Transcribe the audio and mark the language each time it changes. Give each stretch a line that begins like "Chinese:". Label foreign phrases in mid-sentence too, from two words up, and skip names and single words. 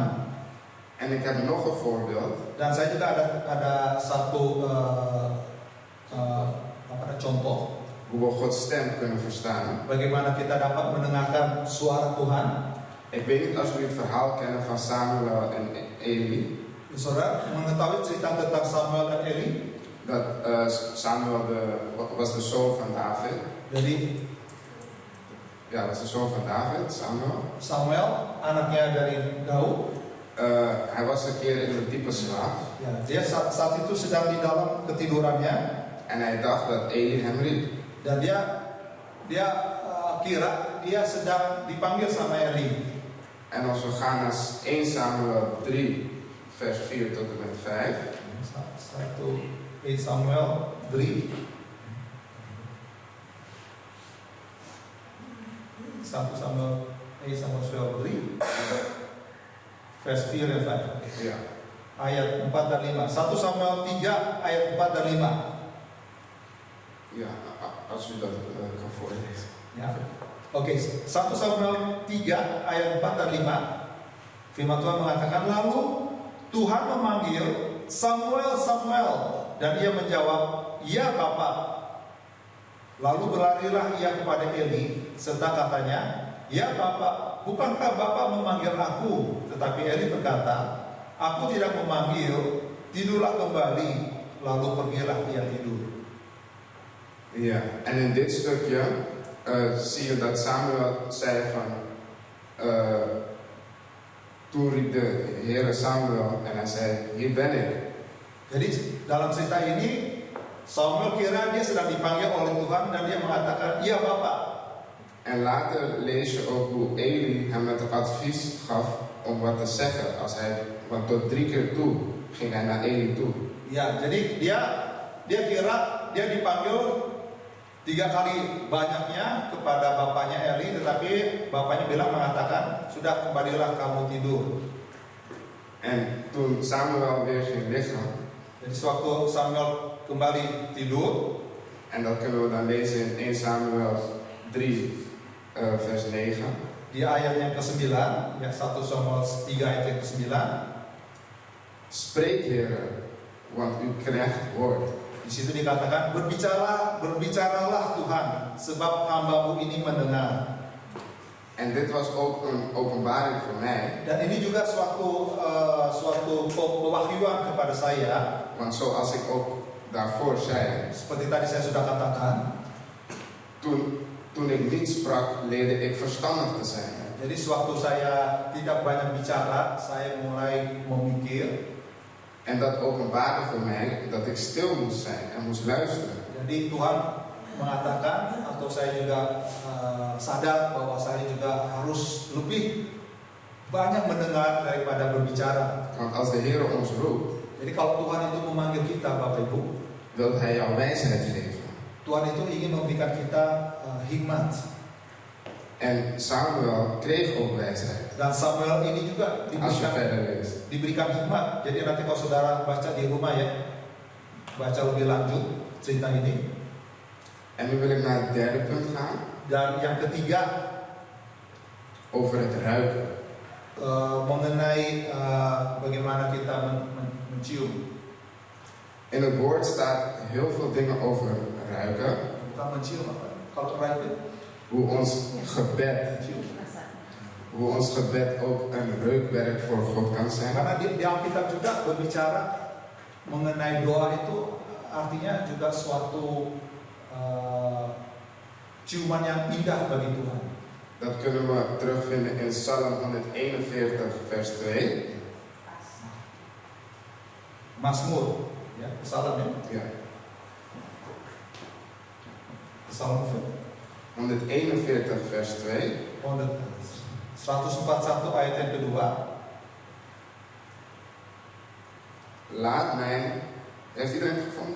Dutch: En ik heb nog een voorbeeld.
Indonesian: Dan saya juga ada satu contoh
Dutch: Hoe we Gods stem kunnen verstaan.
Indonesian: bagaimana kita dapat mendengarkan suara Tuhan.
Dutch: Ik weet niet als jullie het verhaal kennen van Samuel en Eli.
Indonesian: Saudara mengetahui cerita tentang Samuel dan Eli?
Dutch: Dat Samuel was de zoon van David.
Indonesian: Jadi
Dutch: Ja, dat is de zoon van David, Samuel.
Indonesian: Samuel, anaknya dari Daud.
Dutch: Hij was een keer in een diepe slaap.
Indonesian: Ya, dia saat itu sedang di dalam ketidurannya.
Dutch: En hij dacht dat Eli hem riep.
Indonesian: Dan dia kira dia sedang dipanggil sama Eli.
Dutch: En als we gaan naar 1 Samuel 3, vers 4 tot en met 5. 1 Samuel 3. 1 Samuel 3 vers 4 en 5. Ja.
Indonesian: Ayat 4 dan 5. 1 Samuel 3 ayat 4 dan 5.
Dutch: Ja, als u dat kan voorlezen.
Indonesian: Ya. Oke, 1 Samuel 3 ayat 4 dan 5. Firman Tuhan mengatakan, lalu Tuhan memanggil Samuel, Samuel, dan ia menjawab, ya Bapa. Lalu berlarilah ia kepada Eli, serta katanya, ya Bapa, bukankah Bapa memanggil aku? Tetapi Eli berkata, aku tidak memanggil, tidurlah kembali. Lalu pergilah ia tidur.
Dutch: Ja, en in dit stukje zie je dat Samuel zei van, toen riep de Heere Samuel en hij zei, hier ben ik.
Indonesian: Jadi dalam cerita ini Samuel kira dia sedang dipanggil oleh Tuhan dan dia mengatakan, iya Bapak.
Dutch: En later lees je ook hoe Eli hem het advies gaf om wat te zeggen. Want tot 3 keer toe ging hij naar Eli toe.
Indonesian: Ya, jadi dia kira dia dipanggil 3 kali banyaknya kepada bapaknya Eli, tetapi bapaknya mengatakan, sudah kembalilah kamu tidur.
Dutch: En toen Samuel weer ging liggen,
Indonesian: Jadi sewaktu Samuel kembali tidur,
Dutch: en dat kunnen we dan lezen in 1 Samuel 3 vers 9.
Indonesian: di ayat yang ke-9, ya 1 Samuel 3 ayat yang ke-9,
Dutch: Spreek, Heere, want uw knecht hoort.
Indonesian: di situ dikatakan, berbicaralah Tuhan, sebab hamba-Mu ini mendengar.
Dutch: En dit was ook een openbaring voor mij.
Indonesian: Dan ini juga suatu pewahyuan kepada saya.
Dutch: Want zoals ik ook daarvoor zei,
Indonesian: Seperti tadi saya sudah katakan,
Dutch: toen ik niet sprak, leerde ik verstandig te zijn.
Indonesian: jadi sewaktu saya tidak banyak bicara, saya mulai memikir.
Dutch: En dat openbaarde voor mij dat ik stil moest zijn en moest luisteren.
Indonesian: Jadi Tuhan mengatakan, atau saya juga sadar bahwa saya juga harus lebih banyak mendengar daripada berbicara.
Dutch: Want als de Heer ons roept,
Indonesian: Jadi kalau Tuhan itu memanggil kita, Bapak Ibu,
Dutch: wil Hij jou wijsheid geven.
Indonesian: Tuhan itu ingin memberikan kita hikmat.
Dutch: En Samuel kreeg ook wijsheid.
Indonesian: Dan Samuel ini juga
Dutch: Als je verder leest.
Indonesian: diberikan hikmat. Jadi nanti kalau saudara baca di rumah ya, baca lebih lanjut cerita ini.
Dutch: En nu wil ik naar het derde punt gaan.
Indonesian: Dan yang ketiga,
Dutch: over het ruiken.
Indonesian: Mengenai bagaimana kita mencium.
Dutch: In het woord staat heel veel dingen over ruiken.
Indonesian: Bukan mencium apa? Kalau ruiken,
Dutch: Hoe ons gebed ook een reukwerk voor God kan zijn.
Indonesian: Karena di Alkitab juga berbicara mengenai doa itu artinya juga suatu ciuman yang indah bagi Tuhan.
Dutch: Dat kunnen we terugvinden in Psalm 141 vers 2.
Indonesian: Mazmur, ya, Psalm ya.
Dutch: Ja. Psalm 141 vers 2.
Indonesian: 141 ayat yang kedua.
Dutch: Laat mij. Heeft iedereen het gevonden?